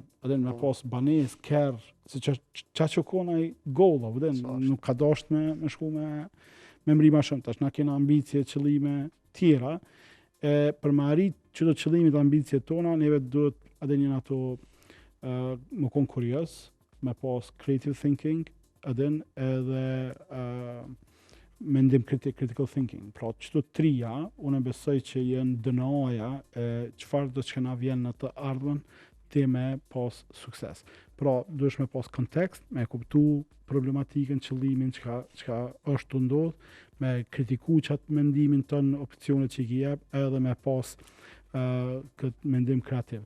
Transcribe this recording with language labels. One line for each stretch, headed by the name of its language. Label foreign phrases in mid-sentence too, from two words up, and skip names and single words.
Albanian: Edhe me pas banes, kerë, se që kona i golla, nuk ka dasht me shku me mri ma shumë. Tash na kena ambicje, qëllime tjera, për me arrit që do qëllimit dhe ambicje tona, neve duhet edhe njën ato më konë kurios, me pas
English: creative thinking,
Albanian: edhe mendim
English: critical thinking.
Albanian: Pra, çdo trija, unë besoj që janë DNA-ja e çfarë do të na vjen në të ardhmen ti me pas sukses. Pra, duhesh me pas kontekst, me kuptu problematikën, qëllimin, çka është të ndodh, me kritiku qatë mendimin tën, opcionet që i ki jep, edhe me pas këtë mendim kreativ.